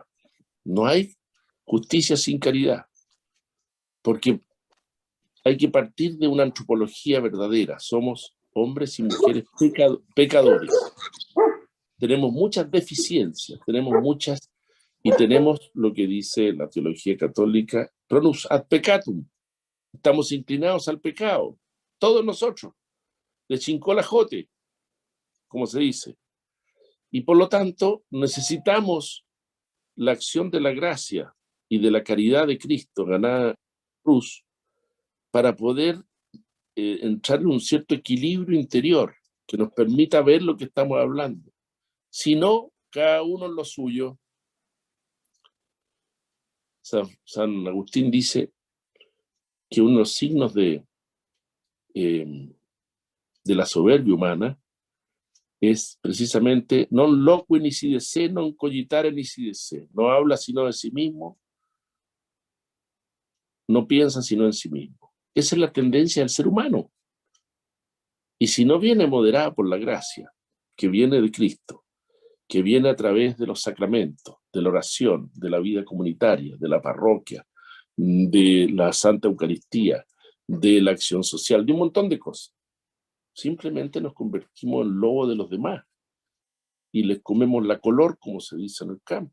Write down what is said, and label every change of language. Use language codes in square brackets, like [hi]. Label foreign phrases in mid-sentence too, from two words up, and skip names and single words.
[es] No hay justicia sin caridad, porque hay que partir de una antropología verdadera. Somos hombres y mujeres pecadores. Tenemos muchas deficiencias, y tenemos lo que dice la teología católica, [la] pronus ad peccatum. [es] Estamos inclinados al pecado, todos nosotros, de chincolajote, como se dice. Y por lo tanto, necesitamos la acción de la gracia y de la caridad de Cristo ganada en la cruz para poder entrar en un cierto equilibrio interior que nos permita ver lo que estamos hablando. Si no, cada uno en lo suyo. San Agustín dice que uno de los signos de la soberbia humana es precisamente [la] non loqui nisi de se, non cogitare nisi de se. [es] No habla sino de sí mismo, no piensa sino en sí mismo. Esa es la tendencia del ser humano. Y si no viene moderada por la gracia, que viene de Cristo, que viene a través de los sacramentos, de la oración, de la vida comunitaria, de la parroquia, de la Santa Eucaristía, de la acción social, de un montón de cosas, simplemente nos convertimos en lobo de los demás y les comemos la color, como se dice en el campo.